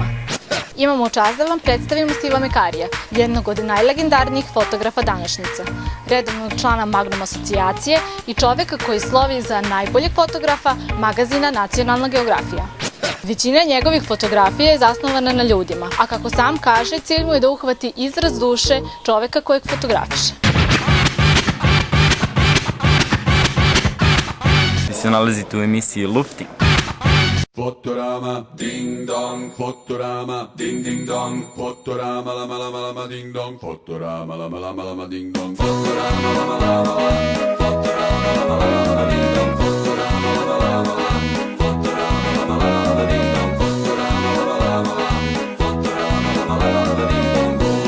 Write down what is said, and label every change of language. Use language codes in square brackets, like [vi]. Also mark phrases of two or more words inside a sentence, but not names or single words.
[sr] Imamo čast da vam predstavimo Stiva Mekarija, jednog od najlegendarnijih fotografa današnjice, redovnog člana Magnum asocijacije i čoveka koji slovi za najboljeg fotografa magazina Nacionalna geografija. Većina njegovih fotografija je zasnovana na ljudima, a kako sam kaže, cilj mu je da uhvati izraz duše čoveka kojeg fotografiše. Vi se nalazite u emisiji Lufting. Fotorama, ding dong, fotorama, ding ding dong, fotorama, lama lama lama ding dong, fotorama, lama lama lama ding dong, fotorama, lama lama lama, fotorama, lama lama ding dong, fotorama, lama lama lama, fotorama, lama lama ding dong, fotorama, lama lama lama, fotorama, lama lama ding dong.